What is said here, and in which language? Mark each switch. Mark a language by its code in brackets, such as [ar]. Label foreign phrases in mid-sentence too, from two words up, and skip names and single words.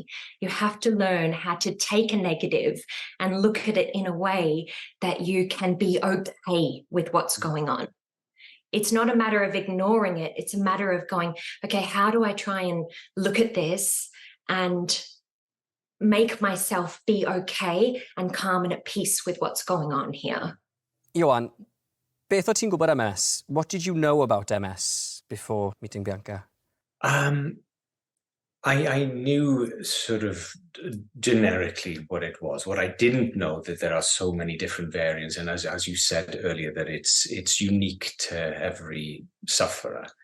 [en] You have to learn how to take a negative and look at it in a way that you can be okay with what's going on. It's not a matter of ignoring it. It's a matter of going, okay, how do I try and look at this and make myself be okay and calm and at peace with what's going on here? [cy] Ioan, beth o ti'n gwybod MS? [en] What did you know about MS before meeting Bianca? I knew sort of generically what it was. What I didn't know, that there are so many different variants, and as you said earlier, that it's unique to every sufferer.